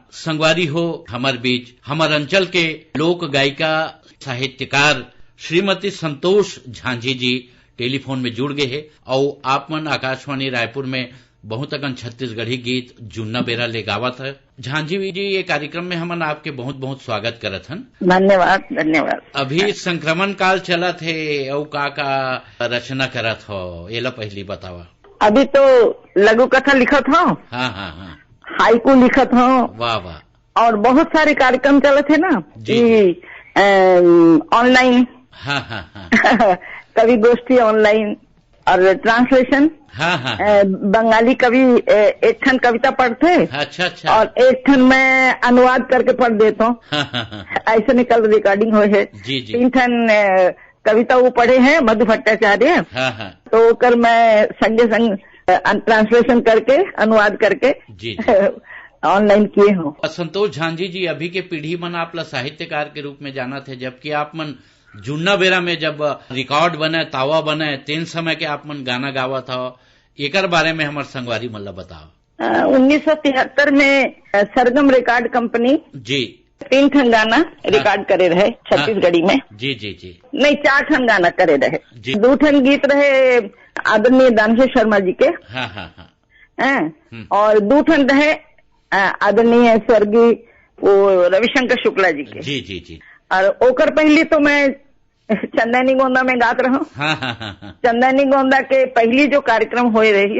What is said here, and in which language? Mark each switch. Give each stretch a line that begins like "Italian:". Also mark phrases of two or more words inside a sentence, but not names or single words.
Chhattisgarhi: संगवारी हो हमार बीच हमार अंचल के लोक गायिका साहित्यकार श्रीमती संतोष झांझी जी टेलीफोन में जुड़ गए है और आप मन आकाशवाणी रायपुर में बहुत अगन छत्तीसगढ़ी गीत जुन्ना बेरा ले गावत है। झांझी जी ये कार्यक्रम में हमन आपके बहुत बहुत स्वागत करत हन। धन्यवाद धन्यवाद। अभी संक्रमण काल चलत है और का रचना करत हो एला पहली बतावा। अभी तो लघु कथा लिखत हो। हाँ हाँ हाँ। हाइकू लिखत हो। वाह वाह। और बहुत सारे कार्यक्रम चलत है ना ऑनलाइन। हाँ हाँ हाँ। कवि गोष्ठी ऑनलाइन और ट्रांसलेशन। हाँ हाँ। बंगाली कवि एक ठन कविता पढ़ते। अच्छा अच्छा। और एक ठन मैं अनुवाद करके पढ़ देता हूँ। हाँ हाँ हाँ। ऐसे निकल रिकॉर्डिंग हुए है। जी जी। 3 ठन कविता वो पढ़े हैं मधु भट्टाचार्य। हाँ हाँ। तो कर मैं संगे संग ट्रांसलेशन करके अनुवाद करके जी ऑनलाइन किए हूँ। संतोष झांझी जी अभी के पीढ़ी मन आपला साहित्यकार के रूप में जाना थे, जबकि आप मन जुन्ना बेरा में जब रिकॉर्ड बने तावा बने तीन समय के आप मन गाना गावा था, एकर बारे में हमारे संगवारी मल्ला बताओ। 1973 में सरगम रिकॉर्ड कंपनी जी 3 ठन गाना रिकॉर्ड करे रहे छत्तीसगढ़ी में। जी जी जी। नहीं 4 ठन गाना करे रहे। जी। 2 ठन गीत रहे आदरणीय दानशेर शर्मा जी के। हाँ हाँ हाँ। और 2 ठन रहे आदरणीय स्वर्गीय वो रविशंकर शुक्ला जी के। जी जी जी। और ओकर पहले तो मैं चंदनी गोंदा में गात रहा हूँ। हाँ हाँ हाँ। चंदनी गोंदा के पहली जो कार्यक्रम हुए रही